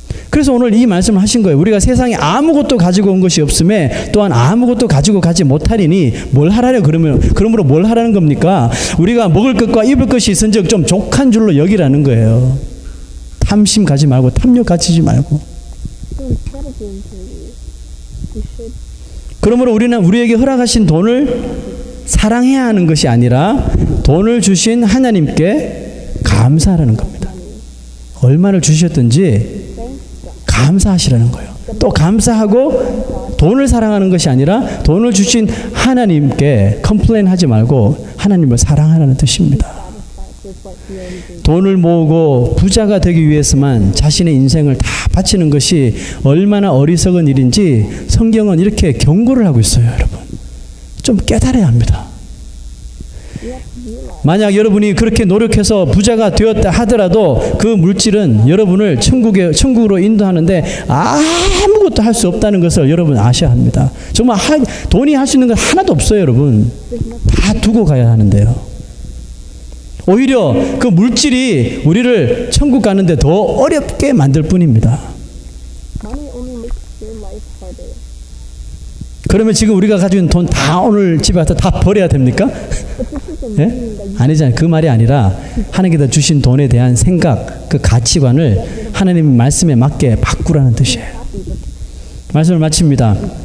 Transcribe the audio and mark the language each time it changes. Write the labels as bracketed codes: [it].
[ko] 그래서 오늘 이 말씀을 하신 거예요. 우리가 세상에 아무것도 가지고 온 것이 없음에 또한 아무것도 가지고 가지 못하리니 뭘 하라려 그러므로 뭘 하라는 겁니까? 우리가 먹을 것과 입을 것이 있은즉 좀 족한 줄로 여기라는 거예요. 탐심 가지 말고 탐욕 가지지 말고. [en] so instead of being greedy, we should [ko] 그러므로 우리는 우리에게 허락하신 돈을 사랑해야 하는 것이 아니라 돈을 주신 하나님께 감사하라는 겁니다. 얼마를 주셨든지 [en] thank God. [ko] 감사하시라는 거예요. 또 감사하고 돈을 사랑하는 것이 아니라 돈을 주신 하나님께 컴플레인 하지 말고 하나님을 사랑하라는 뜻입니다. [en] Satisfied with what he already gave. [ko] 돈을 모으고 부자가 되기 위해서만 자신의 인생을 다 바치는 것이 얼마나 어리석은 일인지 성경은 이렇게 경고를 하고 있어요, 여러분. 좀 깨달아야 합니다. [en] We have to realize [ko] 만약 여러분이 그렇게 노력해서 부자가 되었다 하더라도 그 물질은 여러분을 천국으로 인도하는데 아무것도 할 수 없다는 것을 여러분 아셔야 합니다. 정말 돈이 할 수 있는 건 하나도 없어요, 여러분. 다 두고 가야 하는데요. 오히려 그 물질이 우리를 천국 가는데 더 어렵게 만들 뿐입니다. [en] money only makes your life harder. [ko] 그러면 지금 우리가 가진 돈 다 오늘 집에 와서 다 버려야 됩니까? [en] But this doesn't [ko] 예? [en] mean that you [ko] 아니잖아요. 그 말이 아니라 하나님께서 주신 돈에 대한 생각, 그 가치관을 하나님 말씀에 맞게 바꾸라는 뜻이에요. [en] happy with [ko] 말씀을 마칩니다.